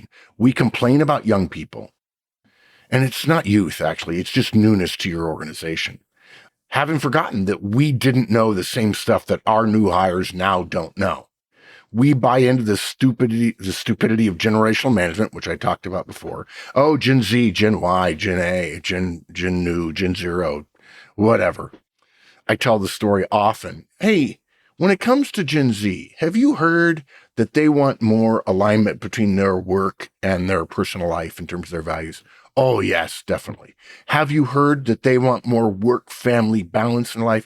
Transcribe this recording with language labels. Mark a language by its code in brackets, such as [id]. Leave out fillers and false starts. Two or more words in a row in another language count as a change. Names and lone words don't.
[en] We complain about young people. And it's not youth, actually. It's just newness to your organization. Having forgotten that we didn't know the same stuff that our new hires now don't know. We buy into the stupidity of generational management, which I talked about before. Oh, Gen Z, Gen Y, Gen A, Gen New, Gen Zero, whatever. I tell the story often. Hey, when it comes to Gen Z, have you heard that they want more alignment between their work and their personal life in terms of their values? Oh, yes, definitely. Have you heard that they want more work-family balance in life?